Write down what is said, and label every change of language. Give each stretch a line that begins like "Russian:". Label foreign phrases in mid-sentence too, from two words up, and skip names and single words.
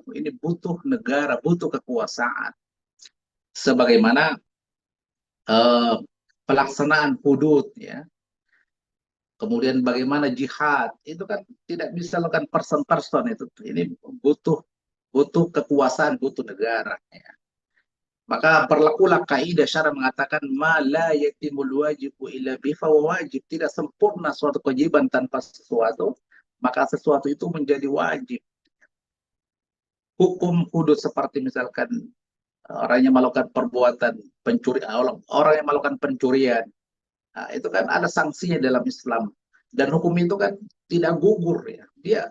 Indonesian: Ini butuh negara, butuh kekuasaan. Sebagaimana pelaksanaan hudud, ya. Kemudian bagaimana jihad, itu kan tidak bisa lakukan person-person itu. Ini butuh kekuasaan, butuh negara, ya. Maka berlakulah kaidah syara mengatakan
Arabic: ما لا يتم الواجب إلا ب ف واجب.
Indonesian: Tidak sempurna suatu kewajiban tanpa sesuatu, maka sesuatu itu menjadi wajib. Hukum hudud seperti misalkan orang yang melakukan perbuatan pencuri, orang yang melakukan pencurian, nah, itu kan ada sanksinya dalam Islam, dan hukum itu kan tidak gugur, ya.